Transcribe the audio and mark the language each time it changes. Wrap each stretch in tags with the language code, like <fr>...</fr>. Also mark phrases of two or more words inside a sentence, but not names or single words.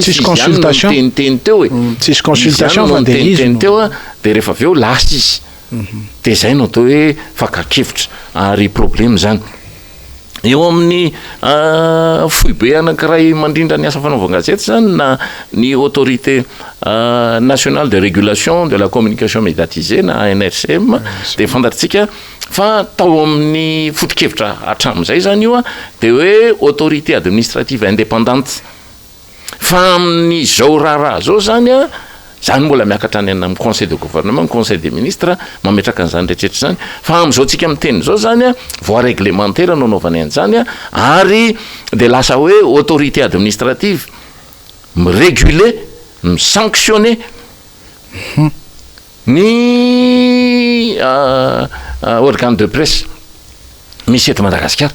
<mg>tsisy consultation teniteny teo tsisy consultation fa de izy teo de rehefa aveo lasa izy de zay no atao hoe fakakevitra ary problème zany eo amin'ny foibe anankiray mandrindra ny asa fanaovan-gazety zany na ny</mg> <fr>autorité nationale de régulation de la communication médiatisée</fr> <mg>na ANRCM de fantatsika fa tao amin'ny foto-kevitra hatramin'izay zany io de hoe</mg> <fr>autorité administrative indépendante</fr> <mg>fa amin'ny zao raharaha zao zany zany mbola miakatra any amin'ny</mg> <fr>conseil de gouvernement conseil des ministres</fr> <mg>mametraka an'izany rehetrarehetra zany fa am'izao tsika miteny zao zany</mg> <fr>voie réglementaire</fr> <mg>no anaovany an'izany ary de lasa hoe</mg> <fr>autorité administrative</fr> <mg>miréguler misanctionner ny</mg> <fr>organe de presse</fr> <mg>misy eto Madagasikara</mg>